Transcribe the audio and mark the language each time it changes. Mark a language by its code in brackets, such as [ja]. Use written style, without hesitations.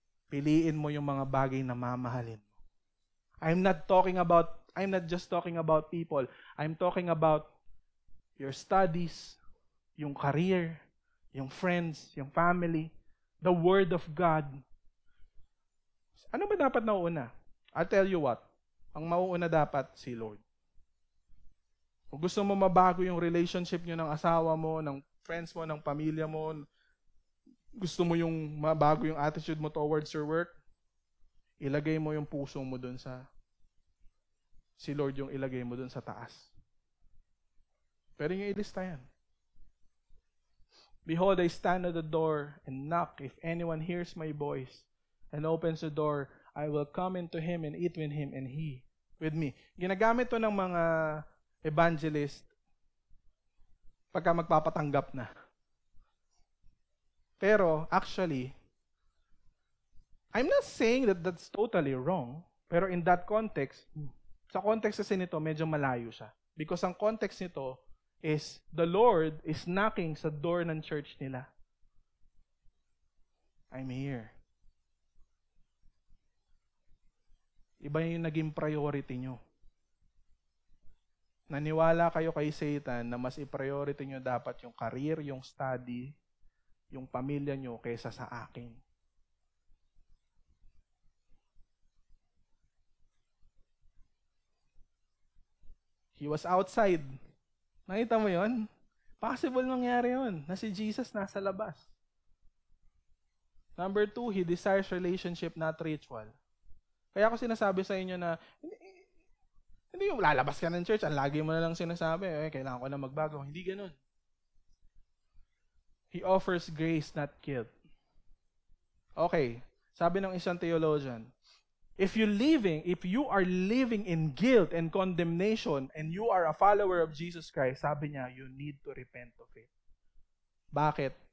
[tl] Piliin mo yung mga bagay na mamahalin mo. [en] I'm not just talking about people. I'm talking about your studies, yung career, yung friends, yung family, the Word of God. [tl] Ano ba dapat nauuna? [en] I'll tell you what. [tl] Ang mauuna dapat si Lord. Kung gusto mo mabago yung relationship nyo ng asawa mo, ng friends mo, ng pamilya mo, gusto mo yung mabago yung attitude mo towards your work, ilagay mo yung puso mo dun si Lord yung ilagay mo dun sa taas. Pero yung ilista yan. [en] Behold, I stand at the door and knock. If anyone hears my voice and opens the door, I will come into him and eat with him and he with me. [tl] Ginagamit to ng mga evangelist pagka magpapatanggap na. [en] Pero actually, I'm not saying that that's totally wrong, pero in that context, [tl] sa context kasi nito, medyo malayo siya. [en] Because ang context nito is the Lord is knocking sa door ng church nila. I'm here. [tl] Iba yung naging priority nyo. Naniwala kayo kay Satan na mas i-priority nyo dapat yung career, yung study, yung pamilya nyo kaysa sa akin. [en] He was outside. [tl] Nakita mo yon? Possible mangyari yun, na si Jesus nasa labas. [en] Number 2, he desires relationship, not ritual. [tl] Kaya ako sinasabi sa inyo na, hindi yung lalabas ka ng church, ang lagi mo na lang sinasabi, kailangan ko na magbago. Hindi ganun. [en] He offers grace, not guilt. Okay, [tl] sabi ng isang theologian, [en] if you are living in guilt and condemnation and you are a follower of Jesus Christ, [tl] sabi niya, [en] you need to repent of it. [tl] Bakit?